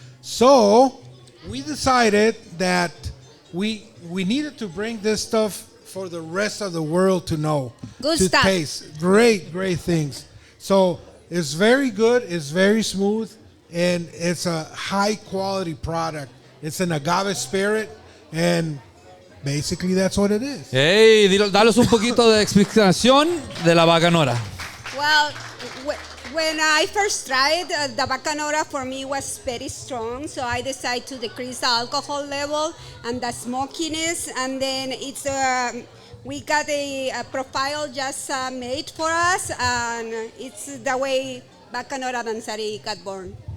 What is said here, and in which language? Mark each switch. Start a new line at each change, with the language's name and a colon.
English: So we decided that we needed to bring this stuff for the rest of the world to know. Good to stuff. Taste. Great things. So it's very good, it's very smooth, and it's a high quality product. It's an agave spirit, and basically that's what it is.
Spanish: Hey, dalos un poquito de explicación de la Bacanora.
English: Well, When I first tried, the Bacanora for me was very strong, so I decided to decrease the alcohol level and the smokiness, and then we got a profile just made for us, and it's the way Bacanora Danzari got born.